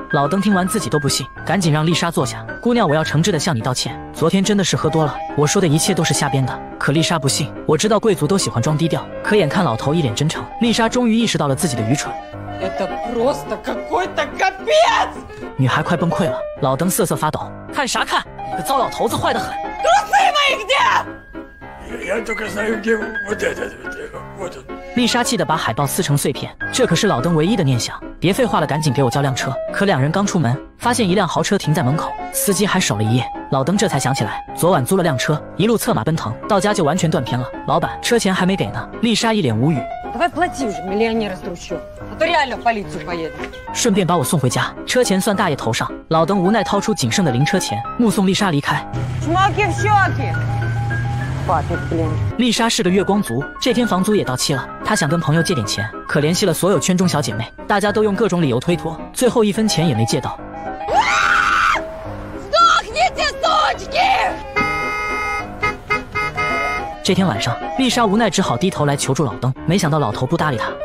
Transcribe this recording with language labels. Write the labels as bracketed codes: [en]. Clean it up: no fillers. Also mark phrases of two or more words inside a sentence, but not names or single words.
[zh] 老登听完自己都不信，赶紧让丽莎坐下。姑娘，我要诚挚地向你道歉，昨天真的是喝多了，我说的一切都是瞎编的。可丽莎不信，我知道贵族都喜欢装低调，可眼看老头一脸真诚，丽莎终于意识到了自己的愚蠢。女孩快崩溃了，老登瑟瑟发抖。看啥看？你个糟老头子坏得很。 [ru] Я только знаю, где вот это, вот он. [zh] 丽莎气得把海报撕成碎片，这可是老登唯一的念想。别废话了，赶紧给我叫辆车。可两人刚出门，发现一辆豪车停在门口，司机还守了一夜。老登这才想起来，昨晚租了辆车，一路策马奔腾，到家就完全断片了。老板，车钱还没给呢。丽莎一脸无语。 [ru] Давай плати уже, миллионер из трущоб. А то реально в полицию поедем. [zh] 顺便把我送回家，车钱算大爷头上。老登无奈掏出仅剩的零车钱，目送丽莎离开。 [ru] Чмоки в щеки. [zh] 丽莎是个月光族，这天房租也到期了，她想跟朋友借点钱，可联系了所有圈中小姐妹，大家都用各种理由推脱，最后1分钱也没借到。这天晚上，丽莎无奈只好低头来求助老登，没想到老头不搭理她。